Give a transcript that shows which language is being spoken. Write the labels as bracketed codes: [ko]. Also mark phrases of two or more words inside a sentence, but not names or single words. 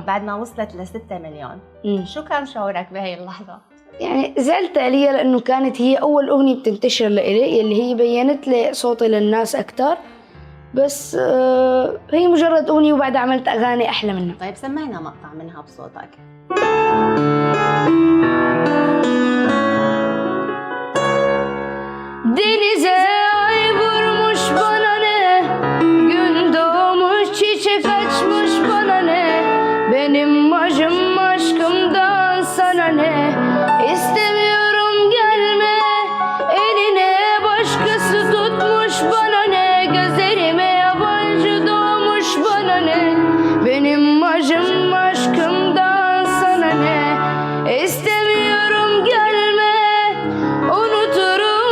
[ar] بعد ما وصلت ل6 مليون. شو كان شعورك بهي اللحظة؟ يعني زعلت عليها لأنه كانت هي أول أغنية بتنتشر لإلي، اللي هي بينت لي صوتي للناس أكتر. بس هي مجرد أغنية وبعدها عملت أغاني أحلى منها. طيب سمعنا مقطع منها بصوتك. [tr] Denize ay vurmuş bana ne, gün doğmuş çiçek açmış bana ne, benim acım aşkımdan sana ne, istemiyorum gelme, eline başkası tutmuş bana ne, gözlerime yabancı doğmuş bana ne, benim acım aşkımdan sana ne, istemiyorum gelme, unuturum